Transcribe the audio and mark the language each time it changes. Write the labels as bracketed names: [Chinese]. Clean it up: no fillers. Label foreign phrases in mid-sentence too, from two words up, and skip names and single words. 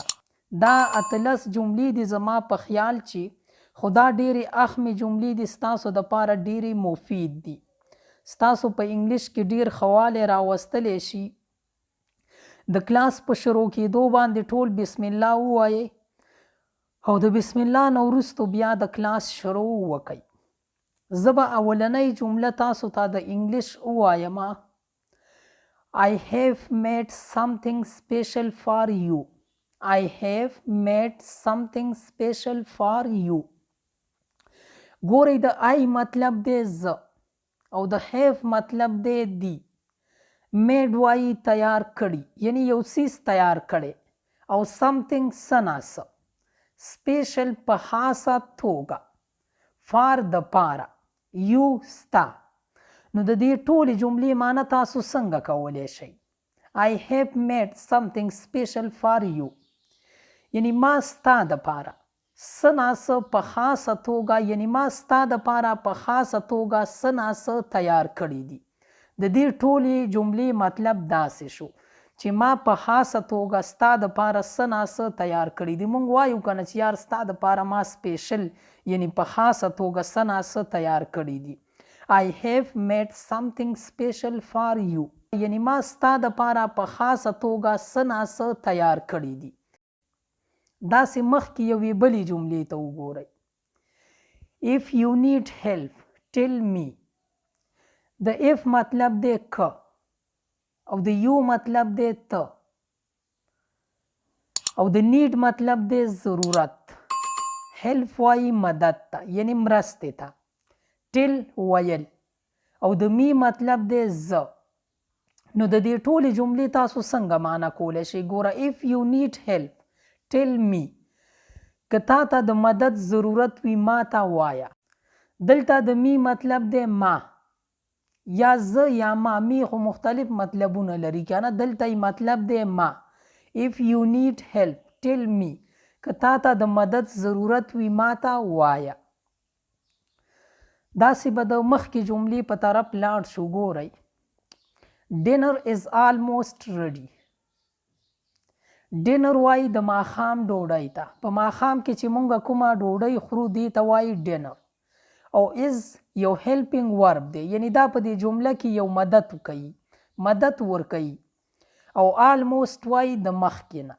[Pashto] دا 18 جملې دي زما په خیال چې، خو دا ډېرې اهمې جملې دي، ستاسو دپاره ډېرې مفید دي، ستاسو په انګلیش کې ډېر ښه والی راوستلی شي. د کلاس په شروع کېدو باندې ټول بسم الله ووایئ او د بسم الله نه وروستو بیا د کلاس شروع وکئ. زه به اولنۍ جمله تاسو ته د انګلیش ووایم. [English] I have made something special for you. I have made something special for you. [Pashto] ګورئ، د I مطلب دی زه او د have مطلب دی دی. میډ وایي تیار کړي، یعنی یو څیز تیار کړی، او something څه ناڅه، سپیشل په خاصه توګه، فار د پاره، یو ستا. نو د دې ټولې جملې معنی تاسو څنګه کولی شئ؟ [English] I have made something special for you، [Pashto] یعنی ما ستا دپاره څه ناڅه په خاصه توګه، یعنی ما ستا دپاره په خاصه توګه څه ناڅه تیار کړي دي. د دې ټولې جملې مطلب داسې شو چې ما په خاصه توګه ستا دپاره څه ناڅه تیار کړي دي. موږ وایو که نه چې یار ستا دپاره ما سپیشل، یعنی په خاصه توګه څه ناڅه تیار کړي دي. [English] I have made something special for you، [Pashto] یعنی ما ستا دپاره په خاصه توګه څه ناڅه تیار کړي دي. داسې مخکې یوې بلې جملې ته وګورئ. [English] If you need help tell me. [Pashto] د if مطلب دی که او د یو مطلب دی ته او د need مطلب دی ضرورت. help وایي مدد ته، یعنی مرستې ته. tell ویل او د می مطلب دی زه. نو د دې ټولې جملې تاسو څنګه معنی کولی شئ؟ ګوره، [English] if you need help tell me، [Pashto] که تا ته د مدد ضرورت وي ما ته وایه. دلته د می مطلب دی ما، یا زه یا ما. می خو مختلف مطلبونه لري که نه، دلته یې مطلب دی ما. [English] if you need help tell me، [Pashto] که تا ته د مدد ضرورت وي ما ته وایه. داسې به د مخکې جملې په طرف لاړ شو. ګورئ، [English] dinner is almost ready. [Pashto] ډینر وایي د ماښام ډوډۍ ته. په ماښام کې چې مونږ کومه ډوډۍ خورو دې ته وایي ډینر. او از یو [English] helping verb [Pashto] دی، یعنی دا په دې جمله کې یو مدد کوي، مدد ورکوي. او آلموسټ وایي د مخکې نه.